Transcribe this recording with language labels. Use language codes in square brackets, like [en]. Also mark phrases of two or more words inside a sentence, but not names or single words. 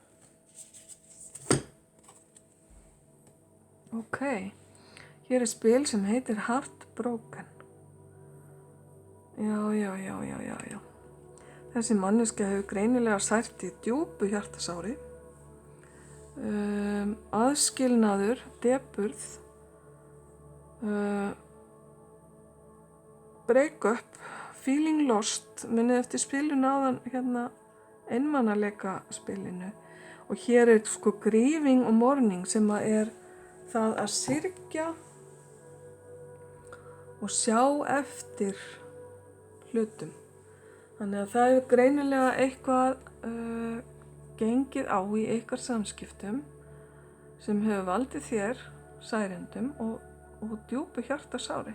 [is] Ok, hér er spil sem heitir Heartbroken. Já. Þessi manneskja hefur greinilega sært í djúpu hjartasári. Aðskilnaður, depurð, [en] break up, feeling lost, [is] minnið eftir spilinu áðan hérna einmannaleika spilinu. Og hér er grieving og mourning sem að er það að syrgja og sjá eftir hlutum. Þannig að það hefur greinilega eitthvað gengið á í ykkar samskiptum sem hefur valdið þér særindum og djúpu hjartasári.